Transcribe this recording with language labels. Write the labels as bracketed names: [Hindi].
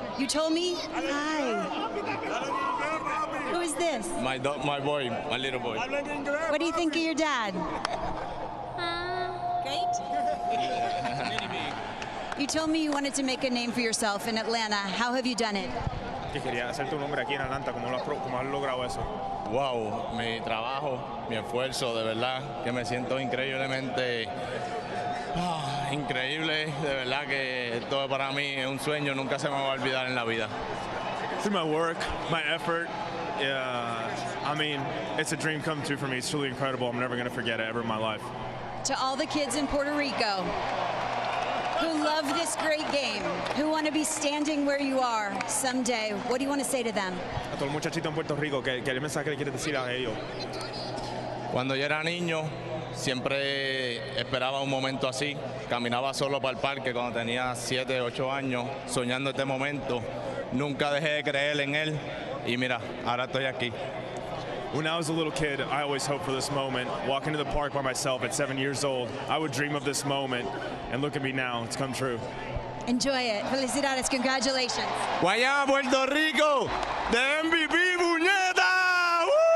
[English] You told me? Hi. Who is this? My boy, my little boy. What do you think of your dad? Great. You told me you wanted to make a name for yourself in Atlanta. How have you done it? [Spanish] Que quería hacerte un nombre aquí en Atlanta. ¿Cómo has logrado eso? Wow, mi trabajo, mi esfuerzo, de verdad que me siento increíblemente increíble. De verdad que todo para mí es un sueño, nunca se me va a olvidar en la vida. [English] Through my work, my effort, I mean, it's a dream come true for me. It's truly incredible. I'm never going to forget it ever in my life. To all the kids in Puerto Rico who love this great game, who want to be standing where you are someday, what do you want to say to them? [Spanish] A todo el muchachito en Puerto Rico, ¿qué mensaje le quieres decir a ellos? Cuando yo era niño, siempre esperaba un momento así. Caminaba solo para el parque cuando tenía 7, 8 años, soñando este momento. Nunca dejé de creer en él y mira, ahora estoy aquí. [English] When I was a little kid, I always hoped for this moment. Walking to the park by myself at 7 years old, I would dream of this moment, and look at me now, it's come true. Enjoy it. [Spanish] Felicidades, [English] congratulations. [Spanish] Guayama, Puerto Rico, de MVP, puñeta!